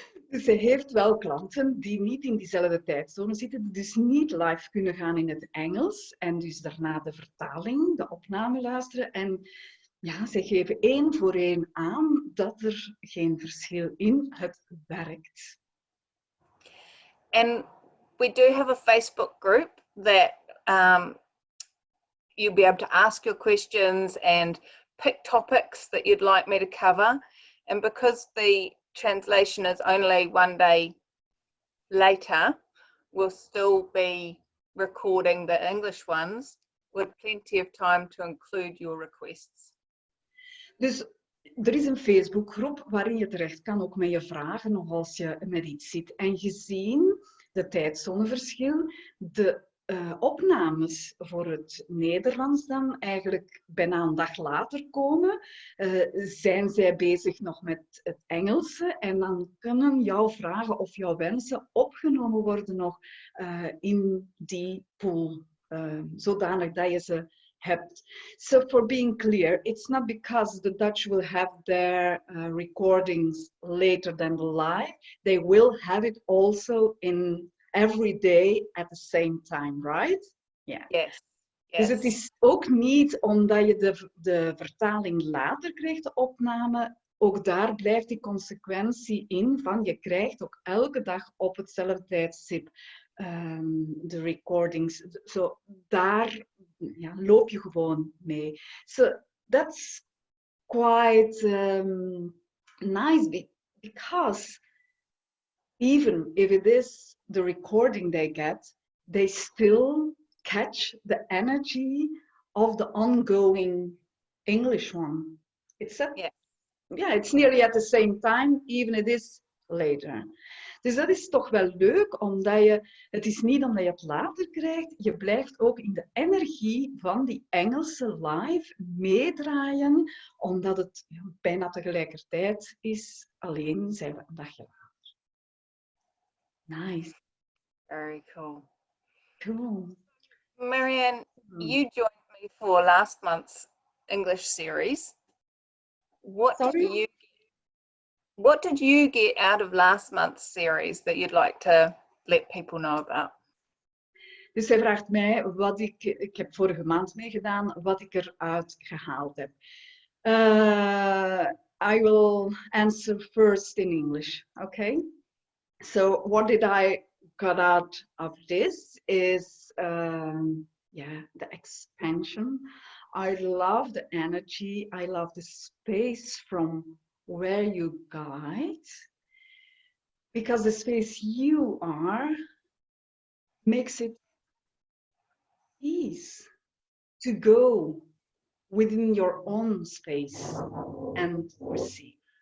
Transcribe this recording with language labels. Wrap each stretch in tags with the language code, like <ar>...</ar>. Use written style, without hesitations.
<nl>Dus ze heeft wel klanten die niet in diezelfde tijdzone zitten, die dus niet live kunnen gaan in het Engels en dus daarna de vertaling, de opname luisteren. En ja, ze geven één voor één aan dat er geen verschil in het werkt.</nl> <en>And we do have a Facebook group that you'll be able to ask your questions and pick topics that you'd like me to cover. And because the translation is only one day later, we'll still be recording the English ones with plenty of time to include your requests.</en> <nl>Dus er is een Facebookgroep waarin je terecht kan, ook met je vragen, of als je met iets zit. En gezien de tijdzoneverschil, de opnames voor het Nederlands dan eigenlijk bijna een dag later komen, zijn zij bezig nog met het Engelse en dan kunnen jouw vragen of jouw wensen opgenomen worden nog in die pool, zodanig dat je ze hebt.</nl> <en>So for being clear, it's not because the Dutch will have their recordings later than the live, they will have it also in every day at the same time, right? Yeah. Yes.</en> <nl>Dus het is ook niet omdat je de vertaling later krijgt, de opname, ook daar blijft die consequentie in van je krijgt ook elke dag op hetzelfde tijdstip de recordings. Zo daar loop je gewoon mee.</nl> <en>So that's quite nice because even if it is the recording they get, they still catch the energy of the ongoing English one. It's it's nearly at the same time, even it is later.</en> <nl>Dus dat is toch wel leuk, omdat het is niet omdat je het later krijgt, je blijft ook in de energie van die Engelse live meedraaien, omdat het bijna tegelijkertijd is, alleen zijn we een dagje later.</nl> <en>Nice. Very cool. Cool. Marianne, you joined me for last month's English series. What did you get out of last month's series that you'd like to let people know about?</en> <nl>Dus zij vraagt mij wat ik heb vorige maand meegedaan, wat ik eruit gehaald heb.</nl> <en>I will answer first in English, okay? So what did I got out of this is, the expansion. I love the energy. I love the space from where you guide, because the space you are makes it easy to go within your own space and receive.</en>